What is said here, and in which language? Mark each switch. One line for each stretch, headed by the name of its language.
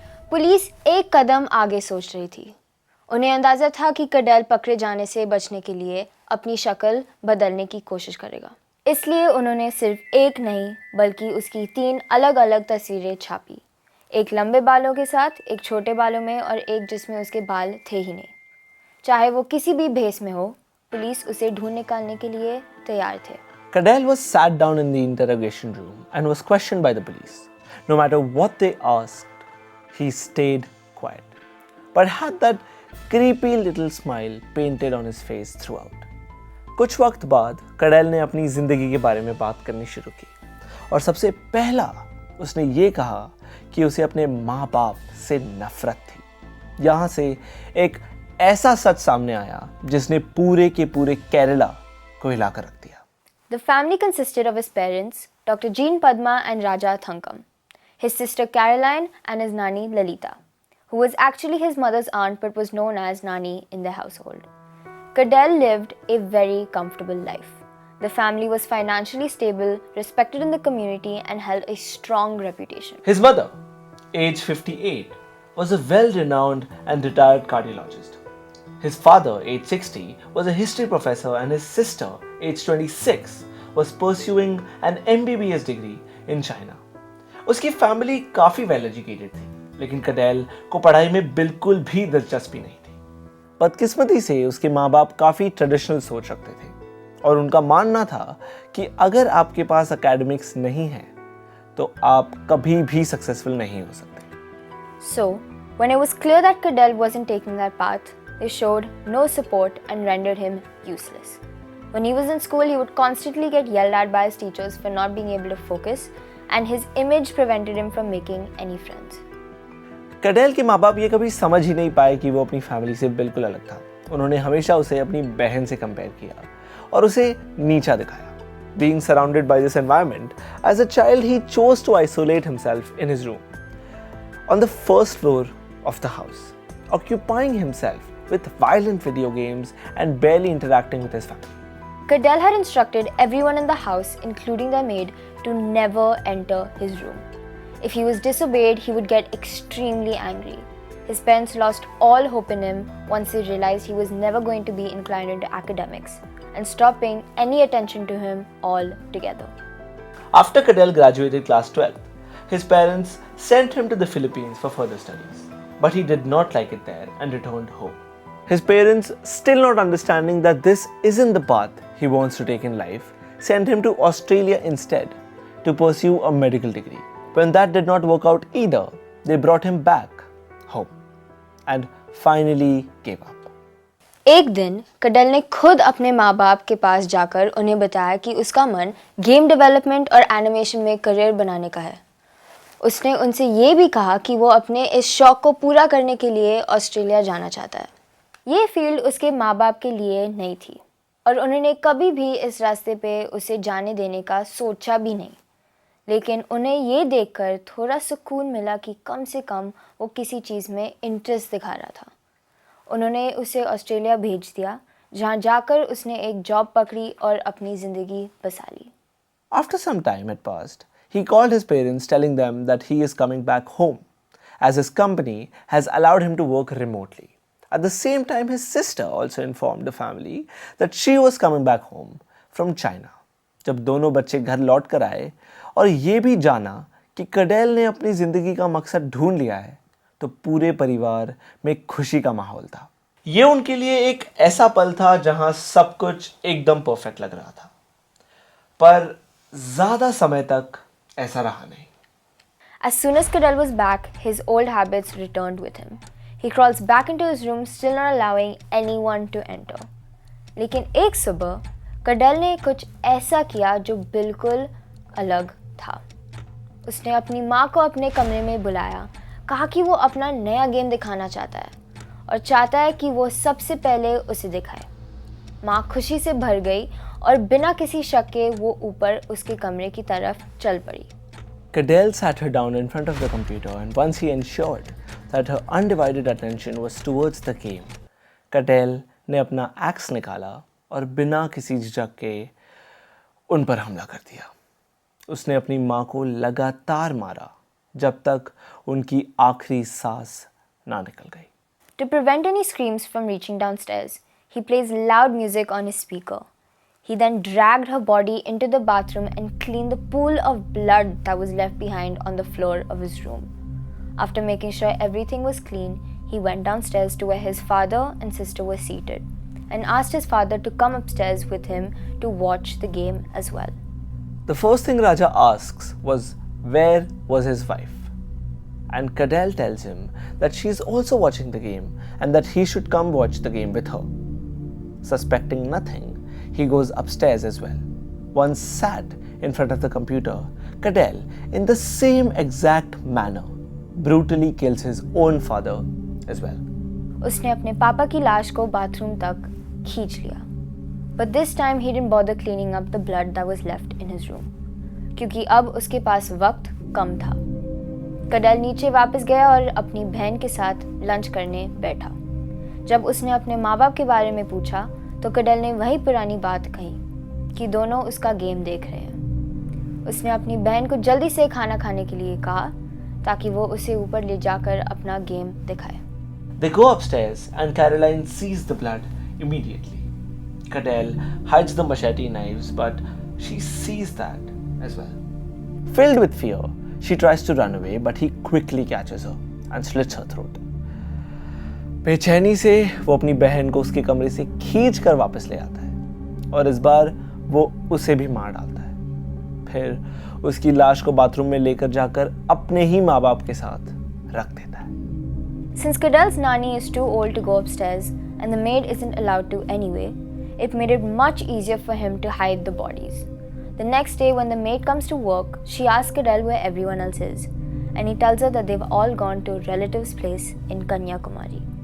Hindi: Police एक कदम आगे सोच रही थी। उन्हें अंदाज़ा था कि कडेल पकड़े जाने से बचने के लिए अपनी शक्ल बदलने की कोशिश करेगा। इसलिए उन्होंने सिर्फ एक नहीं बल्कि उसकी 3 अलग-अलग तस्वीरें छापी। एक लंबे बालों के साथ, एक छोटे बालों में और एक जिसमें उसके बाल थे ही नहीं। चाहे वो किसी भी भेस में हो, पुलिस उसे ढूंढ निकालने के लिए तैयार थे।
English: Cadell was sat down in the interrogation room and was questioned by the police. No matter what they asked, he stayed quiet, but had that creepy little smile painted on his face throughout.
Hindi: कुछ वक्त बाद कडेल ने अपनी जिंदगी के बारे में बात करनी शुरू की और सबसे पहला उसने ये कहा कि उसे अपने माँ बाप से नफरत थी। यहाँ से एक ऐसा सच सामने आया जिसने पूरे के पूरे केरला को हिलाकर रख दिया।
English: The family consisted of his parents, Dr. Jean Padma and Raja Thankam, his sister Caroline and his nanny Lalita, who was actually his mother's aunt but was known as Nani in the household. Cadell lived a very comfortable life. The family was financially stable, respected in the community and held a strong reputation. His mother, aged 58, was a well-renowned and retired cardiologist. His father, aged 60, was a history professor and his sister, aged 26, was pursuing an MBBS degree in China.
Hindi: उसकी family काफ़ी well educated थी, लेकिन कडेल को पढ़ाई में बिल्कुल भी दिलचस्पी नहीं थी। बदकिस्मती से उसके माँ बाप काफ़ी ट्रेडिशनल सोच रखते थे और उनका मानना था कि अगर आपके पास एकेडमिक्स नहीं है तो आप कभी भी सक्सेसफुल नहीं हो सकते।
English: So, when it was clear that Cadell wasn't taking that path, they showed no support and rendered him useless. When he was in school, he would constantly get yelled at by his teachers for not being able to focus, and his image prevented him from making any friends.
Hindi: Kadel के माँ बाप ये कभी समझ ही नहीं पाए कि वो अपनी फैमिली से बिल्कुल अलग था। उन्होंने हमेशा उसे अपनी बहन से कंपेयर किया और उसे नीचा दिखाया।
English: Being surrounded by this environment, as a child he chose to isolate himself in his room on the first floor of the house, occupying himself with violent video games and barely interacting with his family. Cadell had instructed everyone in the house, including the maid, to never enter his room. If he was disobeyed, he would get extremely angry. His parents lost all hope in him once they realized he was never going to be inclined into academics and stopped paying any attention to him altogether. After Cadell graduated class 12, his parents sent him to the Philippines for further studies, but he did not like it there and returned home. His parents, still not understanding that this isn't the path he wants to take in life, sent him to Australia instead to pursue a medical degree. When that did not work out either, they brought him back home and finally gave up.
Hindi: एक दिन कडेल ने खुद अपने माँ बाप के पास जाकर उन्हें बताया कि उसका मन गेम डेवलपमेंट और एनिमेशन में करियर बनाने का है। उसने उनसे ये भी कहा कि वो अपने इस शौक को पूरा करने के लिए ऑस्ट्रेलिया जाना चाहता है। ये फील्ड उसके माँ बाप के लिए नई थी और उन्होंने कभी भी इस रास्ते पे उसे जाने देने का सोचा भी नहीं। लेकिन उन्हें ये देखकर थोड़ा सुकून मिला कि कम से कम वो किसी चीज़ में इंटरेस्ट दिखा रहा था। उन्होंने उसे ऑस्ट्रेलिया भेज दिया, जहाँ जाकर उसने एक जॉब पकड़ी और अपनी ज़िंदगी बसा ली।
English: After some time had passed, he called his parents telling them that he is coming back home as his company has allowed him to work remotely. At the same time, his sister also informed the family that she was coming back home from China.
Hindi: जब दोनों बच्चे घर लौट कर आए और ये भी जाना कि कडेल ने अपनी ज़िंदगी का मकसद ढूंढ लिया है, तो पूरे परिवार में खुशी का माहौल था। ये उनके लिए एक ऐसा पल था जहां सब कुछ एकदम परफेक्ट लग रहा था, पर ज़्यादा समय तक ऐसा रहा नहीं।
English: As soon as Cadell was back, his old habits returned with him. He crawls back into his room, still not allowing anyone to enter.
Hindi: लेकिन एक सुबह कडेल ने कुछ ऐसा किया जो बिल्कुल अलग था। उसने अपनी माँ को अपने कमरे में बुलाया, कहा कि वो अपना नया गेम दिखाना चाहता है और चाहता है कि वो सबसे पहले उसे दिखाए। माँ खुशी से भर गई और बिना किसी शक के वो ऊपर उसके कमरे की तरफ चल पड़ी।
English: Cadell sat her down in front of the computer, and once he ensured that her undivided attention was towards the game,
Hindi: Cadell ने अपना एक्स निकाला और बिना किसी झिझक के उन पर हमला कर दिया। उसने अपनी माँ को लगातार मारा जब तक उनकी आखिरी सांस ना निकल गई।
English: To prevent any screams from reaching downstairs, he plays loud music on his speaker. He then dragged her body into the bathroom and cleaned the pool of blood that was left behind on the floor of his room. After making sure everything was clean, he went downstairs to where his father and sister were seated and asked his father to come upstairs with him to watch the game as well. The first thing Raja asks was where was his wife? And Cadell tells him that she is also watching the game and that he should come watch the game with her. Suspecting nothing, he goes upstairs as well. Once sat in front of the computer, Cadell, in the same exact manner, brutally kills his own father as well.
Hindi: उसने अपने पापा की लाश को bathroom तक खींच लिया।
English: But this time he didn't bother cleaning up the blood that was left in his room,
Hindi: क्योंकि अब उसके पास वक्त कम था। कडेल नीचे वापस गया और अपनी बहन के साथ लंच करने बैठा। जब उसने अपने माँ बाप के बारे में पूछा तो कडेल ने वही पुरानी बात कही कि दोनों उसका गेम देख रहे हैं। उसने अपनी बहन को जल्दी से खाना खाने के लिए कहा, ताकि वो उसे ऊपर ले जाकर अपना गेम दिखाए।
English: They go upstairs and Caroline sees the blood immediately. Cadell hides the machete knives, but she sees that as well. Filled with fear, she tries to run away, but he quickly catches her and slits her throat.
Hindi: बेचैनी से वो अपनी बहन को उसके कमरे से खींच कर वापस ले आता है और इस बार वो उसे भी मार डालता है। फिर उसकी लाश को बाथरूम में लेकर जाकर अपने ही माँ बाप के साथ रख देता है।
English: Since Cadell's nanny is too old to go upstairs and the maid isn't allowed to anyway, it made it much easier for him to hide the bodies. The next day when the maid comes to work, she asks Cadell where everyone else is, and he tells her that they've all gone to a relative's place in Kanyakumari.